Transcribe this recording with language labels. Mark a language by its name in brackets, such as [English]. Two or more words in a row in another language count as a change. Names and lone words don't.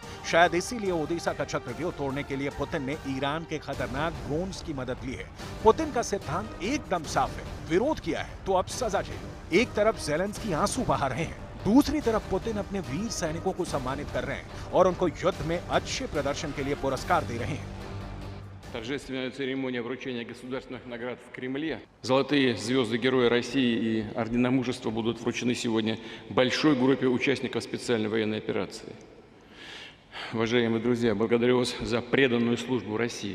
[Hindi] शायद इसीलिए ओडेसा का चक्रव्यूह तोड़ने के लिए पुतिन ने ईरान के खतरनाक ड्रोन्स की मदद ली है। पुतिन का सिद्धांत एकदम साफ है, विरोध किया है तो अब सजा चाहिए। एक तरफ ज़ेलेंस्की आंसू बहा रहे हैं, दूसरी तरफ पुतिन अपने वीर सैनिकों को सम्मानित कर रहे हैं और उनको युद्ध में अच्छे प्रदर्शन के लिए पुरस्कार दे रहे हैं। [Russian] Торжественная церемония вручения государственных наград в Кремле. Золотые звезды Героя России и Ордена Мужества будут вручены сегодня большой группе участников специальной военной операции. Уважаемые друзья, благодарю вас за преданную службу России.